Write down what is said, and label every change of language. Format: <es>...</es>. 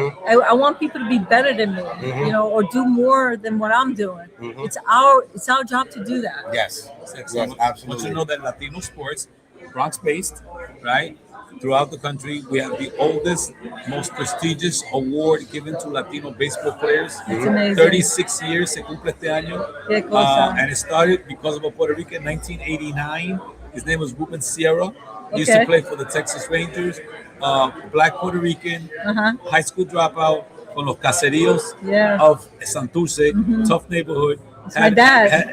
<en>I want people to be better than me, or do more than what I'm doing. It's our job to do that. Yes, absolutely. I want you to know that Latino sports, Bronx-based, right? Throughout the country, we have the oldest, most prestigious award given to Latino baseball players. It's amazing. 36 years,</en> <es>se cumple este año.</es> <en>And it started because of a Puerto Rican in 1989. His name was Ruben Sierra. He used to play for the Texas Rangers. Black Puerto Rican, high school dropout from</en> <es>los caseríos</es> <en>of Santurce, tough neighborhood. My dad</en>